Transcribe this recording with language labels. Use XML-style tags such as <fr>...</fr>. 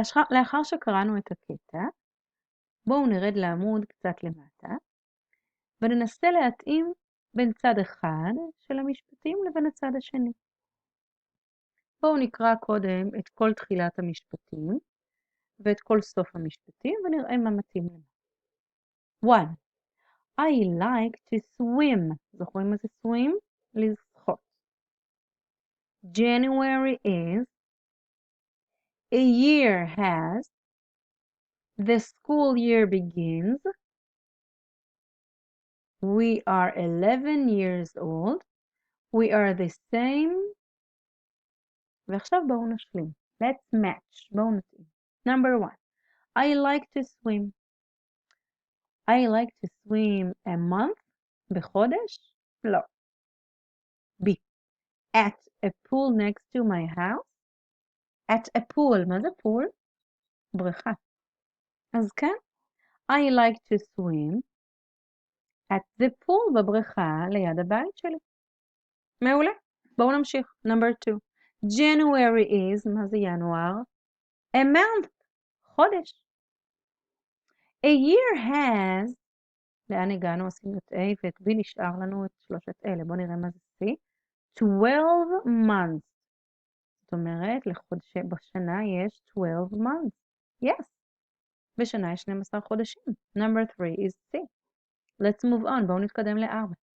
<he>לאחר שקראנו את הקטע, בואו נרד לעמוד קצת למטה, וננסה להתאים בין צד אחד של המשפטים לבין הצד השני. בואו נקרא קודם את כל תחילת המשפטים, ואת כל סוף המשפטים, ונראה מה מתאים לנו. 1.</he> <en>I like to swim.</en> <he>זוכרים מה זה</he> <en>swim?</en> <he>לשחות.</he> <en>January is, a year has, the school year begins, we are 11 years old, we are the same,</en> <he>ועכשיו בואו נשלים.</he> <en>Let's match.</en> <he>בואו נתאים.</he> <en>Number 1. I like to swim. I like to swim a month,</en> <he>בחודש? לא.</he> <en>B. At a pool next to my house. At a pool.</en> <he>מה זה pool? בריכה. אז כן.</he> <en>I like to swim at the pool,</en> <he>בבריכה ליד הבית שלי. מעולה. בואו נמשיך.</he> <en>Number 2. January is,</en> <he>מה זה ינואר?</he> <en>A month. חודש. A year has,</en> <he>לאן הגענו? עשינו את A ואת B, נשאר לנו את שלושת אלה. בואו נראה מה זה C.</he> <en>12 months.</en> <he>זאת אומרת, בשנה יש 12 months.</he> <en>Yes.</en> <he>בשנה יש 12 חודשים.</he> <en>Number 3 is C. Let's move on.</en> <he>בואו נתקדם ל-4.</he>